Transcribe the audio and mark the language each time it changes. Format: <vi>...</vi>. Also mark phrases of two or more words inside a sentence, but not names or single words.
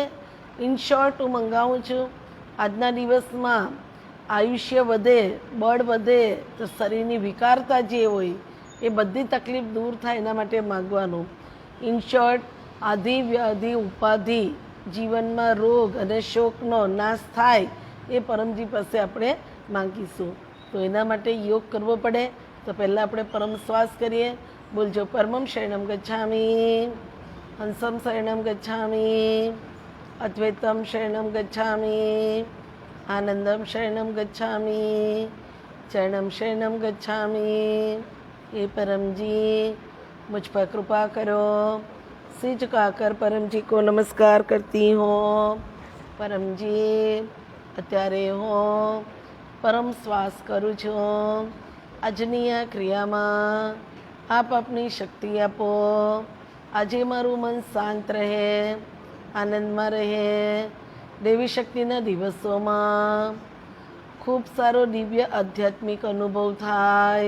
<en>in short</en> <gu>હું મંગાવું છું, આજના દિવસમાં આયુષ્ય વધે, બળ વધે, તો શરીરની વિકારતા જે હોય એ બધી તકલીફ દૂર થાય એના માટે માગવાનું.</gu> <en>in short,</en> <gu>આધિ વ્યાધિ ઉપાધિ, જીવનમાં રોગ અને શોકનો નાશ થાય એ પરમજી પાસે આપણે માંગીશું. તો એના માટે યોગ કરવો પડે. તો પહેલાં આપણે પરમ શ્વાસ કરીએ. બોલજો,</gu> <sa>પરમમ શરણમ ગચ્છામિ, હંસમ શરણમ ગચ્છામિ, અદ્વૈતમ શરણમ ગચ્છામિ, આનંદમ શરણમ ગચ્છામિ, ચરણમ શરણમ ગચ્છામિ.</sa> <gu>એ પરમજી</gu> <hi>मुझ पर कृपा करो. सिर झुकाकर परम जी को नमस्कार करती हूँ.</hi> <gu>परम जी અત્યારે હું પરમ શ્વાસ કરું છું. આજની આ ક્રિયામાં આપ આપની શક્તિ આપો. આજે મારું મન શાંત રહે, આનંદમાં રહે. દેવી શક્તિના દિવસોમાં ખૂબ સારો દિવ્ય આધ્યાત્મિક અનુભવ થાય.</gu>